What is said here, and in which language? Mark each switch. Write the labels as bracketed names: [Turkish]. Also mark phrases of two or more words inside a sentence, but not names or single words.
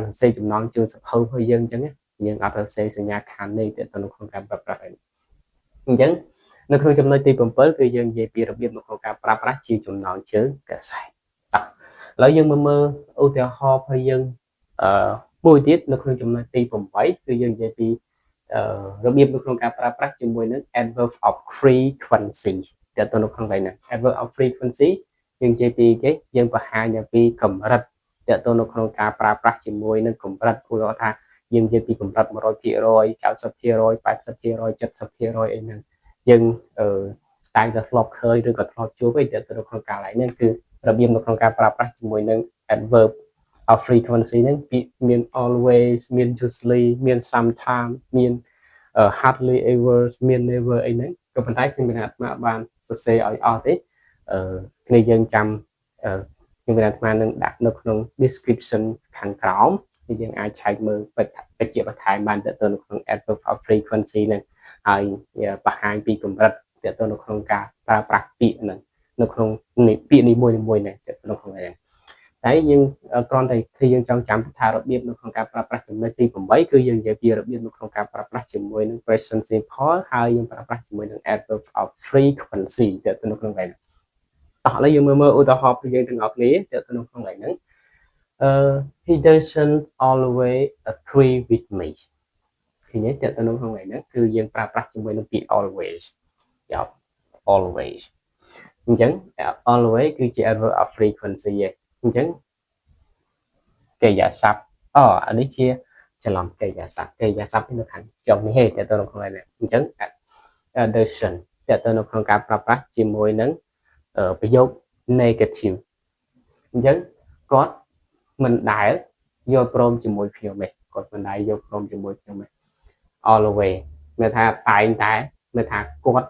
[Khmer] រសេរចំណងជើងសភៅរបស់យើងអញ្ចឹងយើងអត់សរសេរសញ្ញាខណ្ឌនេះទៅនៅក្នុងការប្រើប្រាស់អញ្ចឹងនៅក្នុង ចំណុចទី7គឺយើងនិយាយពីរបៀបនៅក្នុងការប្រើប្រាស់ជាចំណងជើងកាសែតឥឡូវយើងមើលឧទាហរណ៍របស់យើងមួយទៀតនៅក្នុងចំណុចទី8គឺយើងនិយាយពីរបៀបនៅក្នុងការប្រើប្រាស់ជាមួយនឹង [English] adverb of frequency [Khmer] ទៅនៅក្នុងហ្នឹង [English] adverb of frequency [Khmer] យើងនិយាយពីគេយើងបង្ហាញពីកម្រិតទៅនៅក្នុងការប្រើប្រាស់ជាមួយនឹងកម្រិតគួរថាយើងនិយាយពីកម្រិត 100% 90% 80% 70% អីហ្នឹងយើងតែងតែធ្លាប់ឃើញឬក៏ធ្លាប់ជួបទៅនៅក្នុងការឡើងហ្នឹងគឺរបៀបនៅក្នុងការប្រើប្រាស់ជាមួយនឹង [English] adverb of frequency [Khmer] ហ្នឹងមាន always មាន usually មាន sometimes មាន hardly ever មាន never អីហ្នឹងក៏ប៉ុន្តែខ្ញុំមានអាត្មាបានសរសេរឲ្យអស់ទេគ្នាយើងចាំខ្ញុំមានអាត្មានឹងដាក់នៅក្នុង description ខាងក្រោ មយើងអាចឆែកមើលបច្ចៈបន្ថែមបានទៅនៅក្នុង [English] adverb of frequency [Khmer] ហ្នឹងហើយបង្ហាញពីកម្រិតទៅនៅក្នុងការប្រើប្រាស់ពាក្យហ្នឹងនៅក្នុងពាក្យនីមួយៗហ្នឹងទៅនៅក្នុងហ្នឹងតែយើងគ្រាន់តែគឺយើងចង់ចាំថារបៀបនៅក្នុងការប្រើប្រាស់ចំណុចទី8គឺយើងនិយាយពីរបៀបនៅក្នុងការប្រើប្រាស់ជាមួយនឹង [English] present simple [Khmer] ហើយយើងប្រើប្រាស់ជាមួយនឹង [English] adverb of frequency [Khmer] ទៅនៅក្នុងហ្នឹងឥឡូវយើងមើលឧទាហរណ៍ពីយើងទាំងអស់គ្នាទៅនៅក្នុងហ្នឹង [English] he doesn't always agree with me [Khmer] ឃើញទេទៅនៅក្នុងហ្នឹងគឺយើងប្រើប្រាស់ជាមួយនឹងពាក្យ always យ៉ាប់ always អញ្ចឹង always គឺជា [English] adverb of frequency [Khmer] ឯងអញ្ចឹងកិរិយាសព្ទអានេះជាច្រឡំកិរិយាសព្ទនៅខាងចុងនេះទេទៅនៅក្នុងហ្នឹងអញ្ចឹង doesn't ទៅនៅក្នុងការប្រើប្រាស់ជាមួយនឹងប្រយោគ negative អញ្ចឹងគាត់មិនដែលយល់ព្រមជាមួយខ្ញុំទេគាត់មិនដែលយល់ព្រមជាមួយខ្ញុំទេ always មានថាតែងតែមានថាគាត់